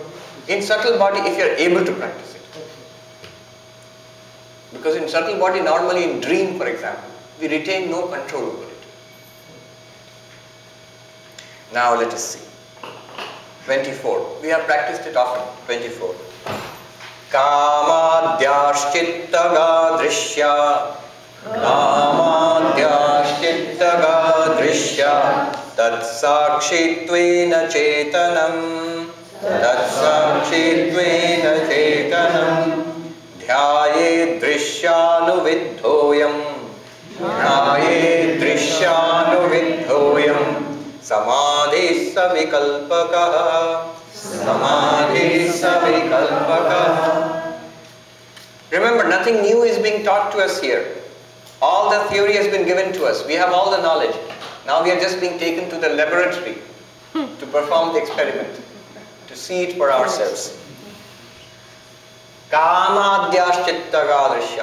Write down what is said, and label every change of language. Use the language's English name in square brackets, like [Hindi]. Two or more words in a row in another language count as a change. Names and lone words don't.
[English] In subtle body, if you are able to practice it. Okay. Because in subtle body, normally in dream, for example, we retain no control over it. Now let us see. 24. We have practiced it often. 24. [Sanskrit] Kamadhyashchittaga drishya Kamadhyashchittaga drishya Tatsakshittvena chetanam Tatsakshittvena chetanam Dhyaye drishyanuvidhoyam Dhyaye drishyanuvidhoyam Samadhi savikalpakaha Samadhi savikalpakaha. [English] Remember, nothing new is being taught to us here. All the theory has been given to us. We have all the knowledge. Now we are just being taken to the laboratory to perform the experiment, to see it for ourselves. [Sanskrit] Kamadhyashchittaga drishya.